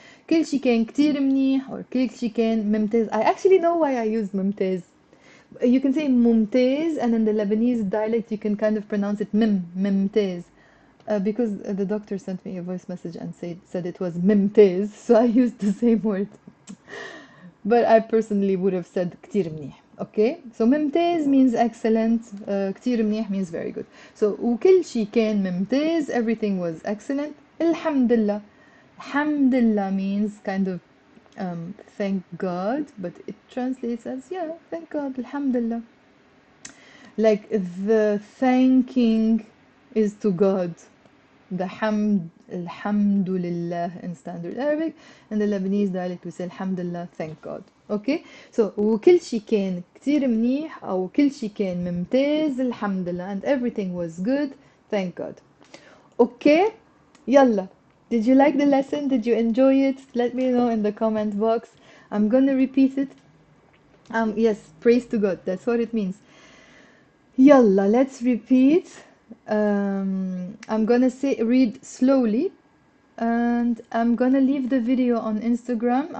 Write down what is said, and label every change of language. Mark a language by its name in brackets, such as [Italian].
[Arabic] كل شي كان كتير منيح or كل شي كان ممتاز. [English] I actually know why I used ممتاز. You can say ممتاز, and in the Lebanese dialect you can kind of pronounce it ممتاز, because the doctor sent me a voice message and said it was ممتاز, so I used the same word. But I personally would have said [Arabic] كتير منيح. [English] Okay, so ممتاز means excellent, كتير منيح means very good. So [Arabic] وكل شي كان ممتاز, [English] everything was excellent. [Arabic] الحمد لله. الحمد لله [English] means kind of thank God, but it translates as thank God, alhamdulillah. Like the thanking is to God. the hamd, alhamdulillah in standard Arabic. In the Lebanese dialect we say alhamdulillah, thank God. [Arabic] Okay, so وكل شي كان كتير منيح أو كل شي كان ممتاز الحمد لله, [English] and everything was good, thank God. Okay, يلا. Did you like the lesson? Did you enjoy it? Let me know in the comment box. I'm gonna repeat it. Yes, praise to God. That's what it means. Yalla, let's repeat. I'm gonna read slowly, and I'm gonna leave the video on Instagram.